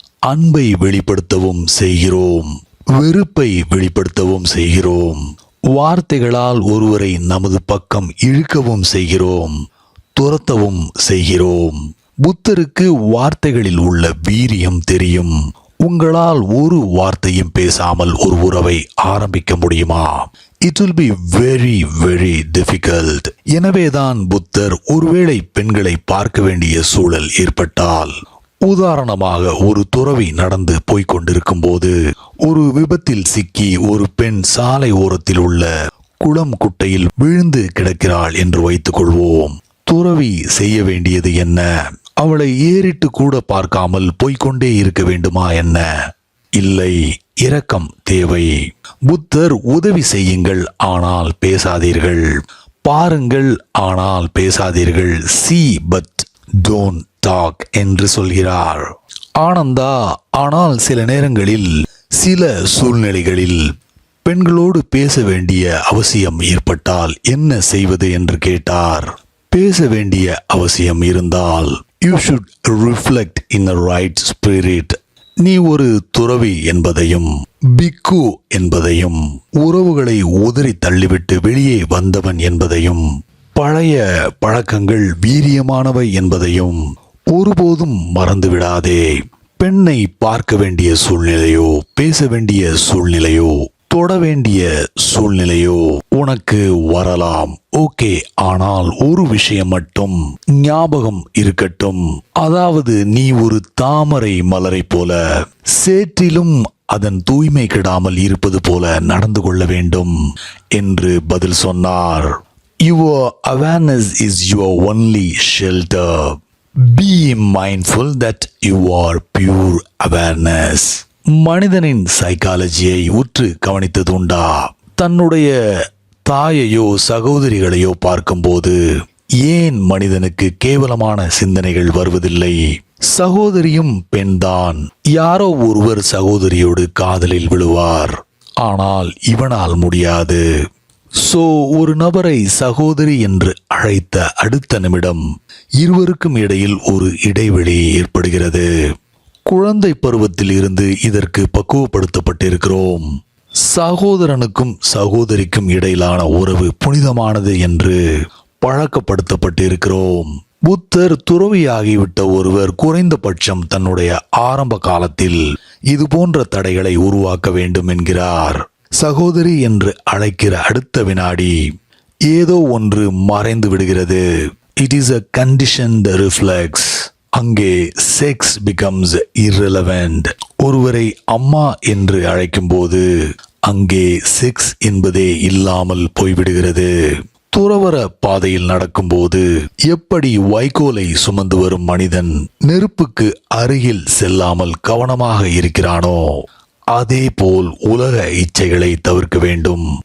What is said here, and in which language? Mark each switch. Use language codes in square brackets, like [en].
[ta] அன்பை வெளிப்படுத்தவும் செய்கிறோம், வெறுப்பை வெளிப்படுத்தவும் செய்கிறோம். வார்த்தைகளால் ஒருவரை நமது பக்கம் இழுக்கவும் செய்கிறோம், துரத்தவும் செய்கிறோம். புத்தருக்கு வார்த்தைகளில் உள்ள வீரியம் தெரியும். உங்களால் ஒரு வார்த்தையும் பேசாமல் ஒரு உறவை ஆரம்பிக்க முடியுமா? [en] It will be very very difficult. [ta] எனவேதான் புத்தர் ஒருவேளை பெண்களை பார்க்க வேண்டிய சூழல் ஏற்பட்டால் உதாரணமாக, ஒரு துறவி நடந்து போய்க் கொண்டிருக்கும் போது ஒரு விபத்தில் சிக்கி ஒரு பெண் சாலை ஓரத்தில் உள்ள குளம் குட்டையில் விழுந்து கிடக்கிறாள் என்று வைத்துக் கொள்வோம். துறவி செய்ய வேண்டியது என்ன? அவளை ஏறிட்டு கூட பார்க்காமல் போய்கொண்டே இருக்க வேண்டுமா என்ன? இல்லை, இரக்கம் தேவை. புத்தர் உதவி செய்யுங்கள், ஆனால் பேசாதீர்கள். பாருங்கள், ஆனால் பேசாதீர்கள். [en] see but don't talk [ta] என்று சொல்கிறார். ஆனந்தா, ஆனால் சில நேரங்களில் சில சூழ்நிலைகளில் பெண்களோடு பேச வேண்டிய அவசியம் ஏற்பட்டால் என்ன செய்வது என்று கேட்டார். பேச வேண்டிய அவசியம் இருந்தால் [en] you should reflect in the right spirit. [ta] நீ ஒரு துறவி என்பதையும் பிக்கு என்பதையும் உறவுகளை உதறி தள்ளிவிட்டு வெளியே வந்தவன் என்பதையும் பழைய பழக்கங்கள் வீரியமானவை என்பதையும் ஒருபோதும் மறந்துவிடாதே. பெண்ணை பார்க்க வேண்டிய சூழ்நிலையோ, பேச வேண்டிய சூழ்நிலையோ, தொட வேண்டிய சூழ்நிலையோ உனக்கு வரலாம். ஓகே, ஆனால் ஒரு விஷயம் மட்டும் ஞாபகம் இருக்கட்டும். அதாவது, நீ ஒரு தாமரை மலரை போல சேற்றிலும் அதன் தூய்மை கெடாமல் இருப்பது போல நடந்து கொள்ள வேண்டும் என்று பதில் சொன்னார். [en] Your awareness is your only shelter. Be mindful that you are pure awareness. [ta] மனிதனின் சைக்காலஜியை உற்று கவனித்தது உண்டா? தன்னுடைய தாயையோ சகோதரிகளையோ பார்க்கும்போது ஏன் மனிதனுக்கு கேவலமான சிந்தனைகள் வருவதில்லை? சகோதரியும் பெண்தான். யாரோ ஒருவர் சகோதரியோடு காதலில் விழுவார், ஆனால் இவனால் முடியாது. சோ, ஒரு நபரை சகோதரி என்று அழைத்த அடுத்த நிமிடம் இருவருக்கும் இடையில் ஒரு இடைவெளி ஏற்படுகிறது. குழந்தை பருவத்தில் இருந்து இதற்கு பக்குவப்படுத்தப்பட்டிருக்கிறோம். சகோதரனுக்கும் சகோதரிக்கும் இடையிலான உறவு புனிதமானது என்று பழக்கப்படுத்தப்பட்டிருக்கிறோம். புத்தர் துறவியாகிவிட்ட ஒருவர் குறைந்தபட்சம் தன்னுடைய ஆரம்ப காலத்தில் இது போன்ற தடைகளை உருவாக்க வேண்டும் என்கிறார். சகோதரி என்று அழைக்கிற அடுத்த வினாடி ஏதோ ஒன்று மறைந்து விடுகிறது. [en] It is a conditioned reflex. [ta] அங்கே செக்ஸ் [en] becomes irrelevant. [ta] ஒருவரை அம்மா என்று அழைக்கும் போது அங்கே செக்ஸ் என்பதே இல்லாமல் போய்விடுகிறது. துறவற பாதையில் நடக்கும்போது எப்படி வைக்கோலை சுமந்து வரும் மனிதன் நெருப்புக்கு அருகில் செல்லாமல் கவனமாக இருக்கிறானோ, அதே போல் உலக இச்சைகளை தவிர்க்க வேண்டும்.